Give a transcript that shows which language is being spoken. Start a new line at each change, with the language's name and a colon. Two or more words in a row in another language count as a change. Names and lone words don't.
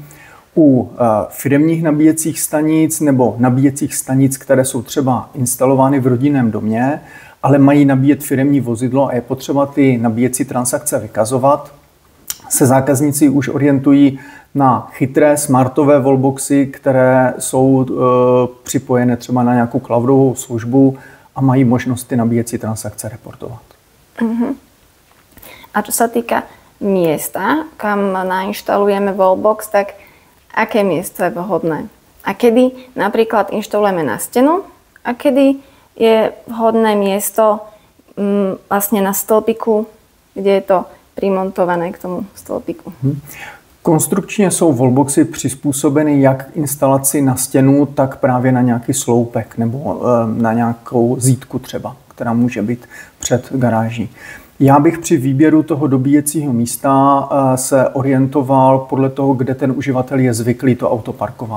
Czech: U firemních nabíjecích stanic nebo nabíjecích stanic, které jsou třeba instalovány v rodinném domě, ale mají nabíjet firemní vozidlo a je potřeba ty nabíjecí transakce vykazovat, se zákazníci už orientují na chytré smartové wallboxy, které jsou připojené třeba na nějakou cloudovou službu a mají možnost ty nabíjecí transakce reportovat.
Slovak: A čo sa týka miesta, kam nainštalujeme wallbox, tak aké miesto je vhodné? A kedy napríklad inštalujeme na stenu a kedy je vhodné miesto vlastne na stĺpiku, kde je to primontované k tomu stĺpiku?
Czech: Konstrukčně jsou wallboxy přizpůsobeny jak instalaci na stěnu, tak právě na nějaký sloupek nebo na nějakou zítku třeba, která může být před garáží. Já bych při výběru toho dobíjecího místa se orientoval podle toho, kde ten uživatel je zvyklý to auto parkovat.